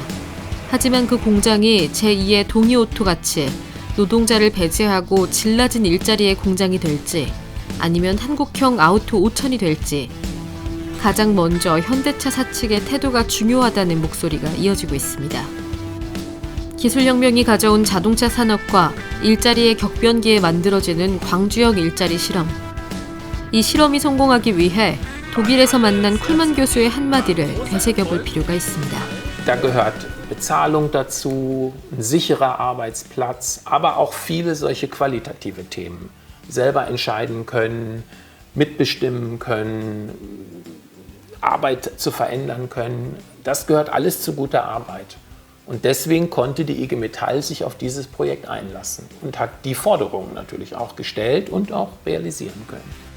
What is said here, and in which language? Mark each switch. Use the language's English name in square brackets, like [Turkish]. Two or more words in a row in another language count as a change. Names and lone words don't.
[Korean] 하지만 그 공장이 제2의 동이오토 같이 노동자를 배제하고 질 낮은 일자리의 공장이 될지 아니면 한국형 아우토 5000이 될지 가장 먼저 현대차 사측의 태도가 중요하다는 목소리가 이어지고 있습니다. 기술혁명이 가져온 자동차 산업과 일자리의 격변기에 만들어지는 광주형 일자리 실험. 이 실험이 성공하기 위해 독일에서 만난 쿨만 교수의 한마디를 되새겨볼 필요가 있습니다. [German] Da gehört Bezahlung dazu, ein sicherer Arbeitsplatz, aber auch viele solche qualitative Themen. Selber entscheiden können, mitbestimmen können, Arbeit zu verändern können. Das gehört alles zu guter Arbeit. Und deswegen konnte die IG Metall sich auf dieses Projekt einlassen und hat die Forderungen natürlich auch gestellt und auch realisieren können.